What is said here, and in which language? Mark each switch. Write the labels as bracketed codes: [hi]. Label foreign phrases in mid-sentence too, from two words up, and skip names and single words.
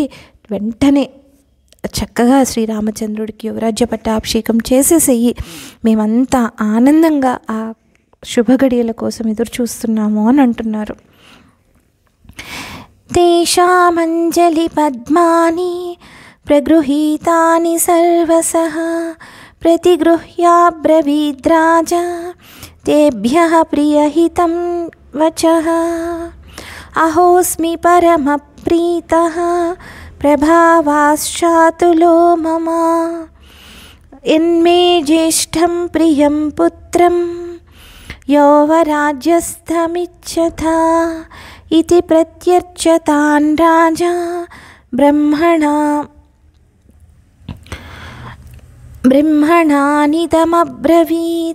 [te] వెంటనే చక్కగా శ్రీరామచంద్రుడికి యువరాజ్య పట్టాభిషేకం చేసేసేయి, మేమంతా ఆనందంగా ఆ శుభగడియల కోసం ఎదురు చూస్తున్నాము అని అంటున్నారు. [sa] तेषामञ्जलि पद्मानि प्रगृहीतानि सर्वशः प्रतिगृह्याब्रवीद्राजा तेभ्यः प्रियहितं वचः। अहोस्मि परमप्रीतः प्रभावाश्चातुलो मम। यन्मे ज्येष्ठं प्रियं पुत्रं यौवराज्यस्थमिच्छता इति प्रत्यर्चतान् राजा ब्रह्मणानिदमब्रवीत्।